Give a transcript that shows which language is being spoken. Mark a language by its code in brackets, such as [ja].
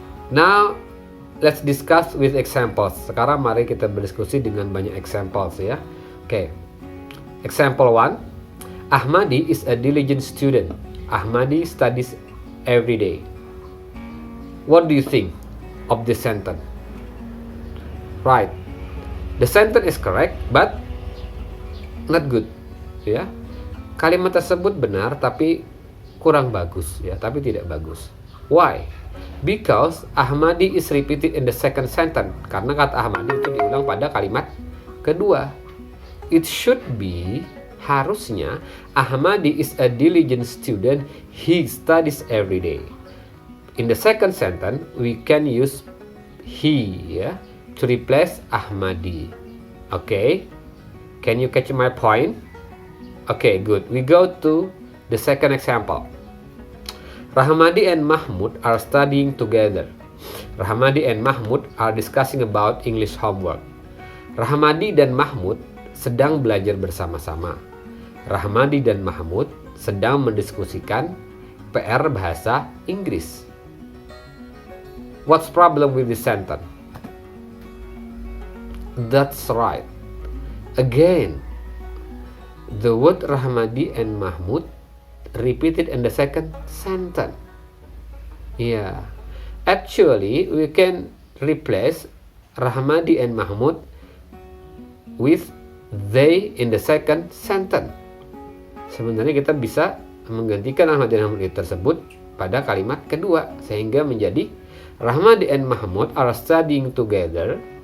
[en] Now, let's discuss with examples. [id] Sekarang mari kita berdiskusi dengan banyak examples ya. [en] Oke. Example 1. Ahmadi is a diligent student. Ahmadi studies every day. What do you think of this sentence? Right. The sentence is correct, but not good. [id] Ya. Kalimat tersebut benar, tapi kurang bagus. Ya, tapi tidak bagus. Why? [en] Because Ahmadi is repeated in the second sentence. [id] Karena kata Ahmadi itu diulang pada kalimat kedua. [en] It should be, [id] harusnya, [en] Ahmadi is a diligent student. He studies every day. In the second sentence, we can use he ya, to replace Ahmadi. Okay? Can you catch my point? Okay, good. We go to the second example. Rahmadi and Mahmud are studying together. Rahmadi and Mahmud are discussing about English homework. [id] Rahmadi dan Mahmud sedang belajar bersama-sama. Rahmadi dan Mahmud sedang mendiskusikan PR bahasa Inggris. [en] What's problem with this sentence? That's right. Again, the word Rahmadi and Mahmud repeated in the second sentence. Yeah. Actually, we can replace Rahmadi and Mahmud with they in the second sentence. [id] Sebenarnya kita bisa menggantikan Rahmadi dan Mahmud tersebut pada kalimat kedua sehingga menjadi [en] Rahmadi and Mahmud are studying together.